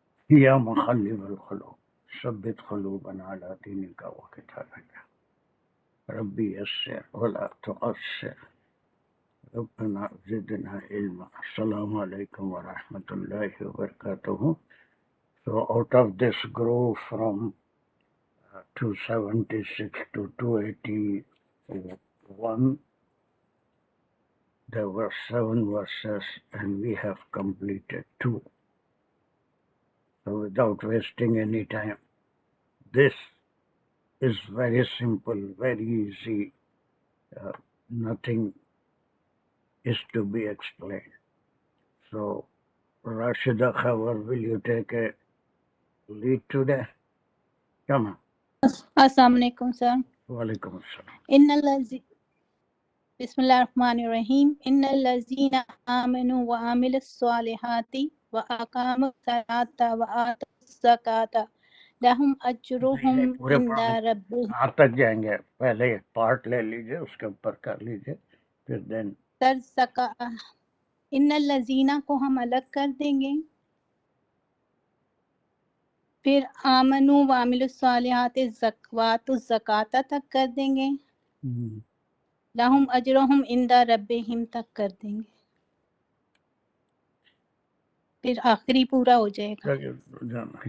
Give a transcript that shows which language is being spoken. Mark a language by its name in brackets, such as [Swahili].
[Arabic] يا مقلب القلوب ثبت قلوبنا على دينك وكتابك ربي يسر ولا تعسر ربنا زدنا علما السلام عليكم ورحمة الله وبركاته. [English] So out of this growth from 276 to 281, there were 7 verses and we have completed 2. So without wasting any time, this is very simple, very easy. Nothing is to be explained. So, Rashida Khawar, will you take a lead today? Come on. [Arabic] السلام علیکم سر. Walaikum assalam. بسم اللہ الرحمن الرحیم. ان الذین آمنوا وعملوا الصالحات واقاموا الصلاۃ وآتوا الزکاۃ لهم اجرهم [Urdu] پورے [Arabic] عند [Urdu] پڑھیں، [Arabic] ربهم. [Urdu] کہاں تک جائیں گے؟ پہلے ایک پارٹ لے لیجئے، اس کے اوپر کر لیجئے، پھر دین [Arabic] ان الذین [Urdu] کو ہم الگ کر دیں گے، پھر [Arabic] آمنوا وعملوا الصالحات وآتوا الزکاۃ [Urdu] تک کر دیں گے، [Arabic] لہم اجرہم عند ربہم [Urdu] تک کر دیں گے، پھر آخری پورا ہو جائے گا.